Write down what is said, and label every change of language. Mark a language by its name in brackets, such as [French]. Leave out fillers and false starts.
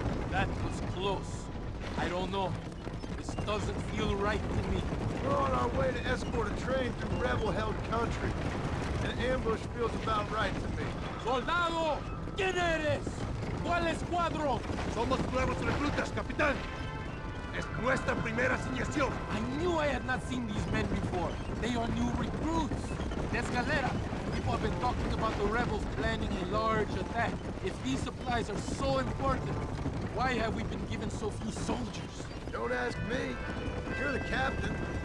[English] That was close. I don't know. This doesn't feel right to me. We're on our way to escort a train through rebel-held country. An ambush feels about right to me. [Spanish] ¡Soldado! ¿Quién eres? ¿Cuál escuadrón? Somos nuevos reclutas, capitán. Es nuestra primera asignación. [English] I knew I had not seen these men before. They are new recruits. Escalera. People have been talking about the rebels planning a large attack. If these supplies are so important, why have we been given so few soldiers? Don't ask me. You're the captain.